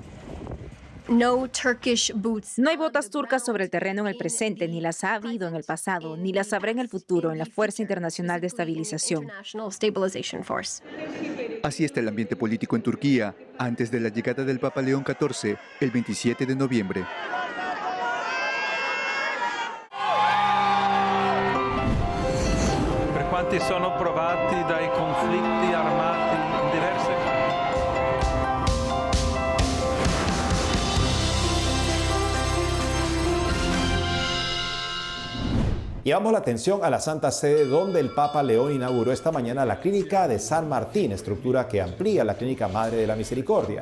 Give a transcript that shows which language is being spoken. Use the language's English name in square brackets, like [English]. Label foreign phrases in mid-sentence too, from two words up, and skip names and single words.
[Spanish] No hay botas turcas sobre el terreno en el presente, ni las ha habido en el pasado, ni las habrá en el futuro en la Fuerza Internacional de Estabilización. Así está el ambiente político en Turquía antes de la llegada del Papa León XIV el 27 de noviembre. [Italian] Per quanti sono provati dai conflitti armati in diverse [Spanish] Llevamos la atención a la Santa Sede, donde el Papa León inauguró esta mañana la Clínica de San Martín, estructura que amplía la Clínica Madre de la Misericordia.